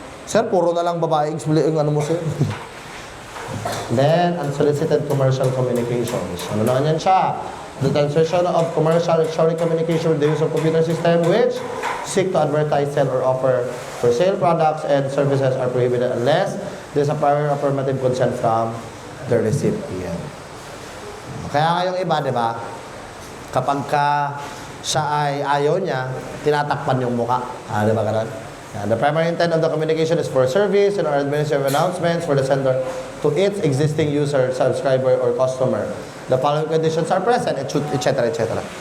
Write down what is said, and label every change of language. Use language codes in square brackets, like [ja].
[tl] Sir, puro na lang babaeng yung ano mo, sir. Then, unsolicited commercial communications. Ano naman yan siya? [en] The transition of commercial electronic communication with the use of computer system which seek to advertise, sell, or offer for sale products and services are prohibited unless there's a prior affirmative consent from the recipient. [tl] Kaya ngayong iba, di ba? Kapag siya ay ayaw niya, tinatakpan yung muka. Di ba ganun? [en] The primary intent of the communication is for service and or administrative announcements for the sender to its existing user, subscriber, or customer. The following conditions are present, etc., etc.